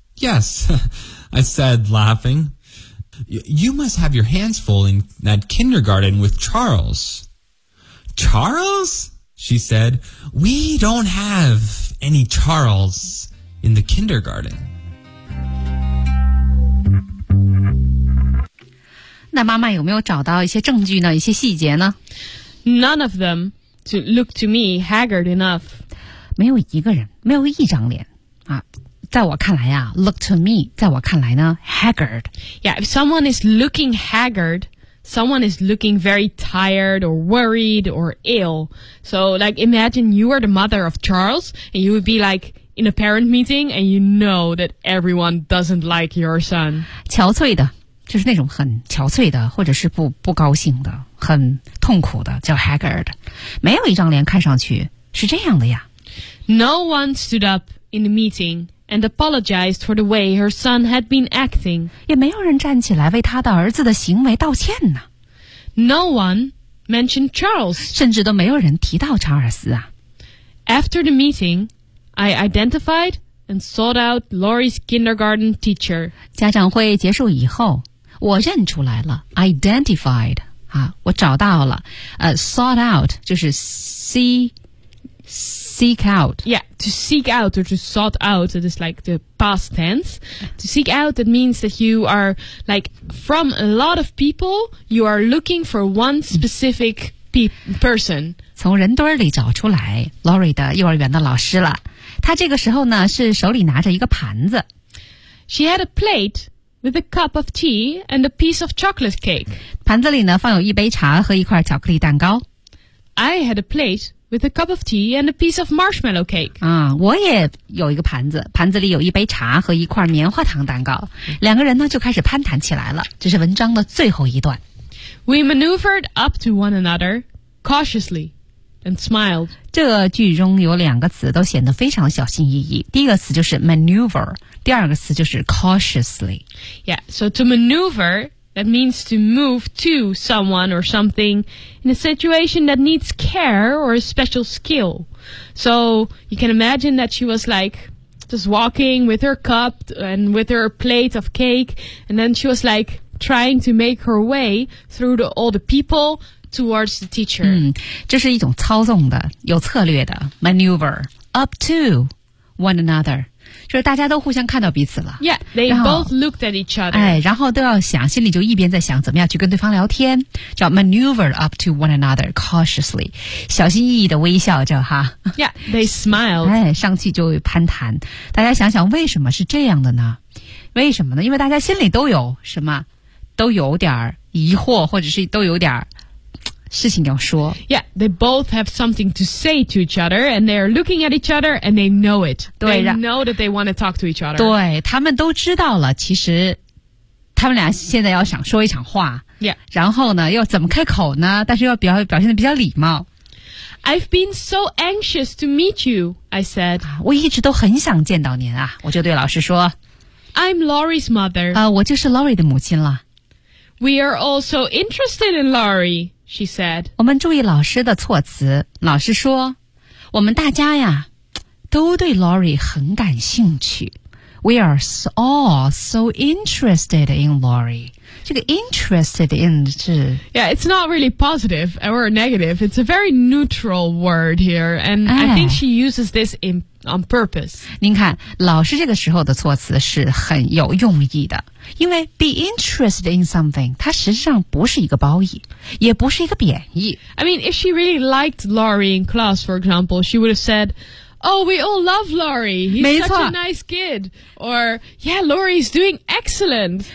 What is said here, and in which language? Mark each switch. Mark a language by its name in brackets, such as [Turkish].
[English] Yes, I said, laughing. You must have your hands full in that kindergarten with Charles. Charles? She said. We don't have any Charles in the kindergarten. [Chinese] 那妈妈有没有找到一些证据呢？一些细节呢 [English] ？None of them to look to me haggard enough. [Chinese] 没有一个人，没有一张脸啊！在我看来啊 ， [English] look to me， [Chinese] 在我看来呢 ，haggard. [English] Yeah, if someone is looking haggard, someone is looking very tired or worried or ill. So, like, imagine you are the mother of Charles, and you would be like. In a parent meeting, and you know that everyone doesn't like your son. [Chinese] 憔悴的，就是那种很憔悴的，或者是不高兴的，很痛苦的，叫 haggard. 没有一张脸看上去是这样的呀。 [English] No one stood up in the meeting and apologized for the way her son had been acting. [Chinese] 也没有人站起来为他的儿子的行为道歉呢。 [English] No one mentioned Charles. [Chinese] 甚至都没有人提到查尔斯啊。 [English] After the meeting. I identified and sought out Lori's kindergarten teacher. [Chinese] 家长会结束以后，我认出来了 ，identified 啊，我找到了， [English] sought out [Chinese] 就是 [English] seek out. Yeah, to seek out or to sought out, it is like the past tense. To seek out, it means that you are like from a lot of people, you are looking for one specific person. [Chinese] 从人堆里找出来 Lori 的幼儿园的老师了。她这个时候呢是手里拿着一个盘子。 [English] She had a plate with a cup of tea and a piece of chocolate cake. [Chinese] 盘子里呢放有一杯茶和一块巧克力蛋糕。 [English] I had a plate with a cup of tea and a piece of marshmallow cake. [Chinese] 啊，我也有一个盘子，盘子里有一杯茶和一块棉花糖蛋糕。两个人呢就开始攀谈起来了，这是文章的最后一段。 [English] We maneuvered up to one another cautiously. And smiled. [Chinese] 这句中有两个词都显得非常小心翼翼。第一个词就是 maneuver， 第二个词就是 cautiously. [English] Yeah, so to maneuver, that means to move to someone or something in a situation that needs care or a special skill. So you can imagine that she was like just walking with her cup and with her plate of cake, and then she was like trying to make her way through all the people towards the teacher. [Chinese] 嗯，这是一种操纵的，有策略的 maneuver. [English] Up to one another. [Chinese] 就是大家都互相看到彼此了 [English] Yeah, they both looked at each other [Chinese] 哎，然后都要想心里就一边在想怎么样去跟对方聊天叫 [English] maneuver up to one another cautiously [Chinese] 小心翼翼的微笑着哈 [English] Yeah, they smiled [Chinese] 哎，上去就攀谈大家想想为什么是这样的呢为什么呢因为大家心里都有什么都有点疑惑或者是都有点事情要说 [English] Yeah, they both have something to say to each other and they're looking at each other and they know it. They know that they want to talk to each other. [Chinese] 对他们都知道了其实他们俩现在要想说一场话 [English] Yeah. [Chinese] 然后呢又怎么开口呢但是又表现得比较礼貌 [English] I've been so anxious to meet you, I said. [Chinese] 我一直都很想见到您啊我就对老师说 [English] I'm Laurie's mother. [Chinese] 我就是 Laurie 的母亲了 [English] We are also interested in Laurie. She said, [Chinese] 我们注意老师的措辞。老师说，我们大家呀，都对 Laurie 很感兴趣。 [English] We are all so interested in Laurie. [Chinese] 这个 [English] interested in [Chinese] 是 [English] Yeah, it's not really positive or negative. It's a very neutral word here. And I think she uses this on purpose. [Chinese] 您看，老师这个时候的措辞是很有用意的。因为 [English] be interested in something, [Chinese] 它实际上不是一个褒义，也不是一个贬义。 [English] I mean, if she really liked Laurie in class, for example, she would have said,Oh, we all love Laurie. He's such a nice kid. Or, yeah, Laurie's doing excellent.